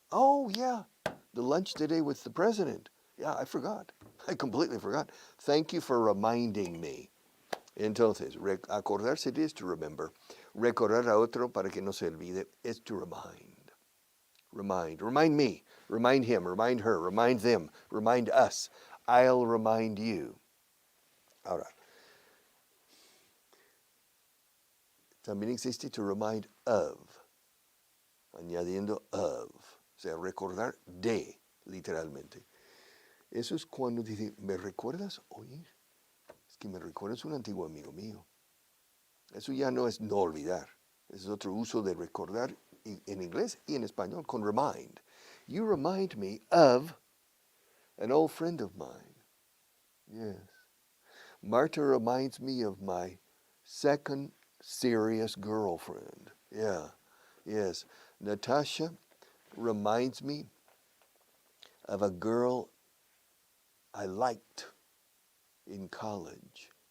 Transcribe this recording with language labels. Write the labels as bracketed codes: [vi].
[en] Oh, yeah, the lunch today with the president. Yeah, I forgot. I completely forgot. Thank you for reminding me. Entonces, acordarse is to remember. [es] Recordar a otro para que no se olvide [en] is to remind. Remind me, remind him, remind her, remind them, remind us. I'll remind you. [es] Ahora, también existe to remind of, añadiendo of, o sea, recordar de, literalmente. Eso es cuando dice, ¿me recuerdas? Oye, es que me recuerdas un antiguo amigo mío. Eso ya no es no olvidar. Es otro uso de recordar en inglés y en español con remind. [en] You remind me of an old friend of mine. Yes. Marta reminds me of my second serious girlfriend. Yeah. Yes. Natasha reminds me of a girl I liked in college.